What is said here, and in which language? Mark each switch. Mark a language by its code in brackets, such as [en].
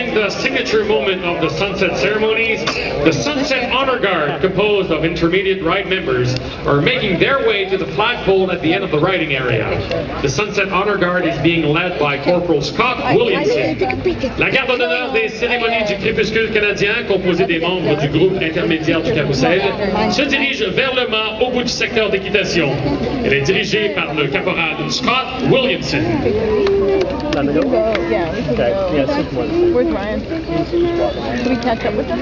[en] signature moment of the sunset ceremonies, the Sunset Honor Guard, composed of intermediate ride members, are making their way to the flagpole at the end of the riding area. The Sunset Honor Guard is being led by Corporal Scott Williamson. [fr] La garde d'honneur des cérémonies du crépuscule canadien, composée des membres du groupe intermédiaire du carrousel, se dirige vers le mât au bout du secteur d'équitation. Elle est dirigée par le caporal Scott Williamson. [en] Let me go? Yeah, we can Okay, go. yeah, six more. Where's Ryan? Can we catch up with them?